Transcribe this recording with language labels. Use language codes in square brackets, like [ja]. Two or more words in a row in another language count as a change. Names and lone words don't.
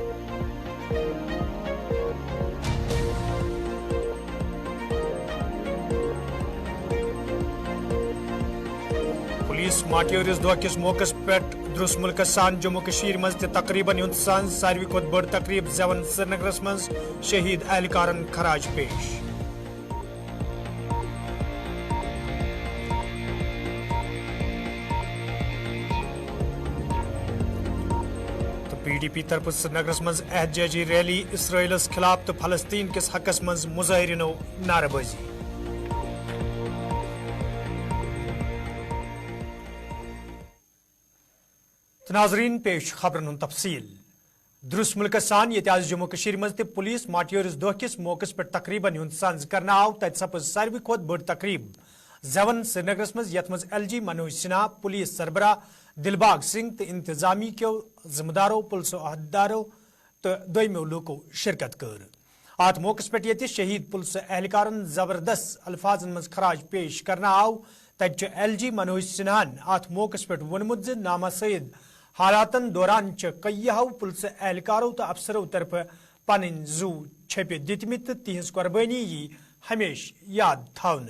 [ks] पुलिस माटियोरिस दह किस मौके पे दुरुस्त मुल्क सान जम्मू कश्मीर मज तकरीबन हुंद सान सारवी खुद बड़ तकरीब जवन श्रीनगरस मज शहीद एहलकारन खराज पेश। PDP तरफ श्रीनगरस मज एहतजाजी रैली इसराइलस खिलाफ तो फलस्तीन किस हकस मज मुजाहिरीनो नारेबाजी। नाजरीन पेश खबरन हुंद तफसील। दुरुस्त मुल्क सान ये आज जम्मू कश्मीर मज पुलिस माटियोरिस दह किस मौके पे तकरीबन हुंद सांझ करना आव तत सपज सारवी खुद बड़ तकरीब जवन श्रीनगरस मज यथ मज LG मनोज सिन्हा पुलिस सरबराह दिलबाग सिंह तो इंतजामी के जिम्मेदारों पुलिस अहदेदारों तो दोयमो लोको शिरकत कर। अत मौके पे ये शहीद पुलिस एहलकारन जबरदस्त अल्फाजन मज खराज पेश करना आव तत LG मनोज सिन्हान अत मौके पे वोनमुत नामा सईद हालातन दौरान कईयाहो पुलिस एहलकारों तो अफसरों तरफ पन जू छप दितमित तिहज कुर्बानी यी हमेश याद थावने।